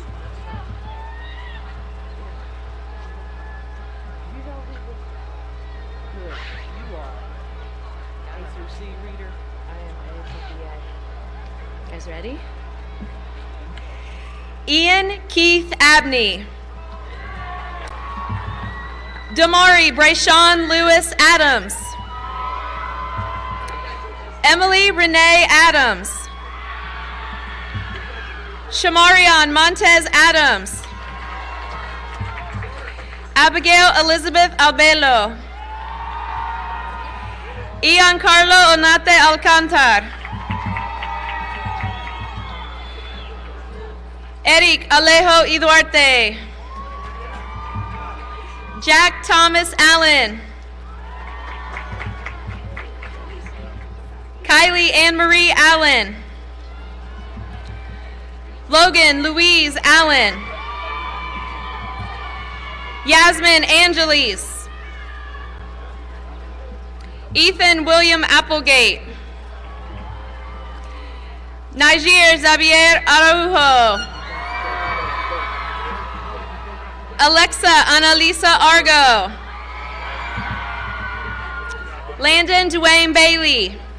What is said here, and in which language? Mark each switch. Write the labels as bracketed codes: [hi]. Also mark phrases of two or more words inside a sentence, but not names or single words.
[en] You know who good you are. Answer C reader. Guys ready? Ian Keith Abney. Damari Brayshawn Lewis Adams. Emily Renee Adams. Shamarion Montez Adams. Abigail Elizabeth Albelo. Ian Carlo Onate Alcantar. Eric Alejo Iduarte. Jack Thomas Allen. Kylie Ann Marie Allen. Logan Louise Allen. Yasmin Angeles. Ethan William Applegate. Niger Xavier Araujo. Alexa Annalisa Argo. Landon Dwayne Bailey.